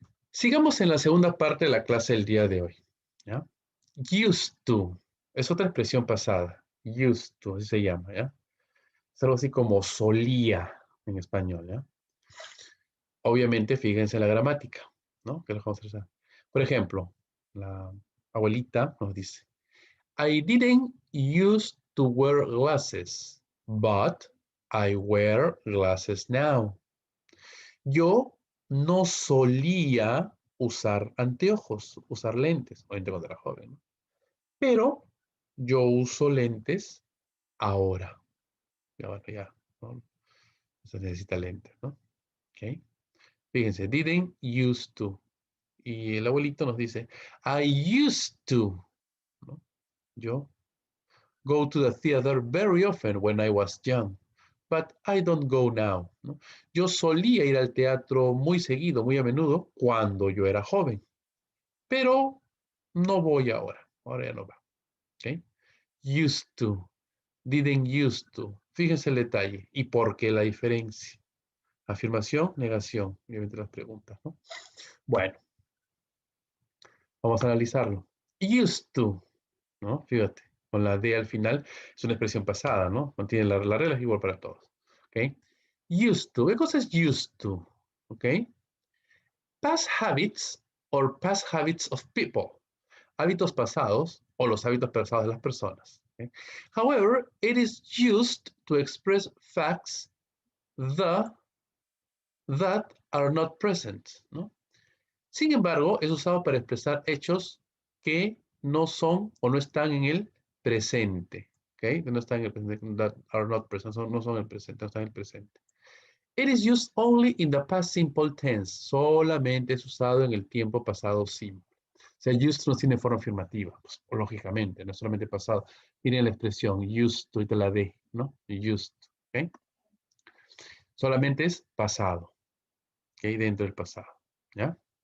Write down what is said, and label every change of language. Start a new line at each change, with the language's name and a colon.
Spanish: Sigamos en la segunda parte de la clase del día de hoy. ¿Ya? Used to. Es otra expresión pasada. Used to, así se llama, ¿ya? Es algo así como solía en español, ¿ya? Obviamente, fíjense en la gramática, ¿no? Que lo vamos a hacer. Por ejemplo, la abuelita nos dice,
English: I didn't used to wear glasses, but I wear glasses now.
Spanish: Yo no solía usar anteojos, usar lentes, obviamente cuando era joven, ¿no? Pero yo uso lentes ahora. Y ahora ya, ¿no? Se necesita lentes, ¿no? ¿Ok?
English: Fíjense, didn't used to.
Spanish: Y el abuelito nos dice,
English: I used to,
Spanish: ¿no?
English: Yo go to the theater very often when I was young, but I don't go now, ¿no?
Spanish: Yo solía ir al teatro muy seguido, muy a menudo, cuando yo era joven, pero no voy ahora. Ahora ya no va. ¿Ok? Used to, didn't used to. Fíjense el detalle. ¿Y por qué la diferencia? Afirmación, negación. Obviamente las preguntas, ¿no? Bueno, vamos a analizarlo. Used to, ¿no? Fíjate, con la D al final es una expresión pasada, ¿no? Contiene la regla es igual para todos. ¿Ok? Used to. ¿Qué cosa es used to? ¿Ok?
English: Past habits or past habits of people.
Spanish: Hábitos pasados o los hábitos pasados de las personas. ¿Okay?
English: However, it is used to express facts that are not present, ¿no?
Spanish: Sin embargo, es usado para expresar hechos que no son o no están en el presente. ¿Okay? No están en el presente,
English: that are not present,
Spanish: no son el presente, no están en el presente.
English: It is used only in the past simple tense.
Spanish: Solamente es usado en el tiempo pasado simple. O sea, used no tiene forma afirmativa, pues, lógicamente, no es solamente pasado. Tiene la expresión used to y te la D, ¿no? Used, ¿ok? Solamente es pasado, ¿ok? Dentro del pasado, ¿ya?